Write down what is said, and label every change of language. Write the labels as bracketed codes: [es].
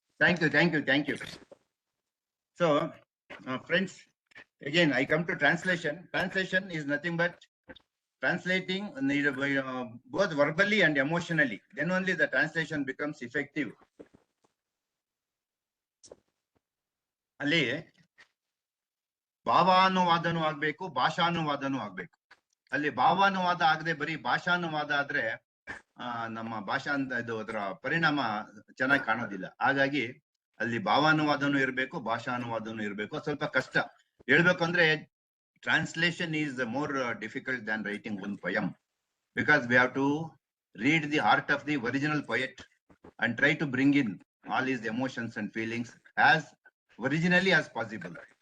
[en] Thank you. So, friends, again, I come to translation. Translation is nothing but translating both verbally and emotionally. Then only the translation becomes effective. [kn] ಅಲ್ಲಿ ಭಾವಾನುವಾದನೂ ಆಗ್ಬೇಕು, ಭಾಷಾನುವಾದನೂ ಆಗ್ಬೇಕು. ಅಲ್ಲಿ ಭಾವಾನುವಾದ ಆಗದೆ ಬರೀ ಭಾಷಾನುವಾದ ಆದ್ರೆ ನಮ್ಮ ಭಾಷಾ ಅಂತ ಇದು ಅದರ ಪರಿಣಾಮ ಚೆನ್ನಾಗಿ ಕಾಣೋದಿಲ್ಲ. ಹಾಗಾಗಿ ಅಲ್ಲಿ ಭಾವಾನುವಾದನೂ ಇರಬೇಕು, ಭಾಷಾನುವಾದನೂ ಇರಬೇಕು. ಸ್ವಲ್ಪ ಕಷ್ಟ ಹೇಳ್ಬೇಕು ಅಂದ್ರೆ [en] translation is more difficult than writing one poem, because we have to read the heart of the original poet and try to bring in all his emotions and feelings as originally as possible.